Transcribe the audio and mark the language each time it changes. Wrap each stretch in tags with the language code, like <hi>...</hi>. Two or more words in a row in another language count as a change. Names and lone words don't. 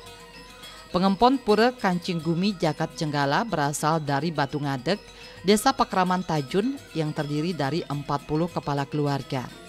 <id>Pengempon Pura Kancing Gumi Jagat Jenggala berasal dari Batu Ngadeg, Desa Pakraman Tajun yang terdiri dari 40 kepala keluarga.</id>